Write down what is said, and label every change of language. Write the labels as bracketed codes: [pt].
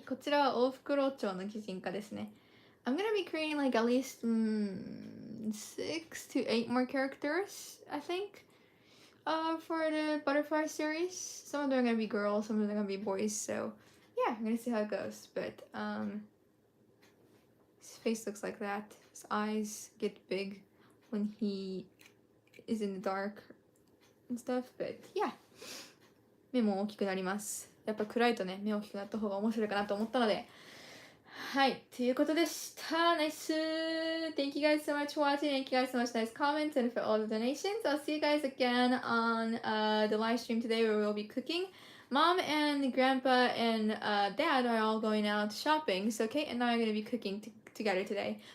[ja] こちらは大袋町の擬人化ですね。 [en] I'm gonna be creating like at least 6 to 8 more characters, I think, for the butterfly series. Some of them are gonna be girls, some of them are gonna be boys. So yeah, I'm gonna see how it goes. But his face looks like that. His eyes get big when he is in the dark and stuff. But yeah, [ja] 目も大きくなります。やっぱ暗いとね、目大きくなった方が面白いかなと思ったので、はい、ということでした。 [en] ナイス Thank you guys so much for watching. Thank you guys so much nice comments and for all the donations. I'll see you guys again on the live stream today where we'll be cooking. Mom and Grandpa and Dad are all going out shopping, so Kate and I are going to be cooking together today.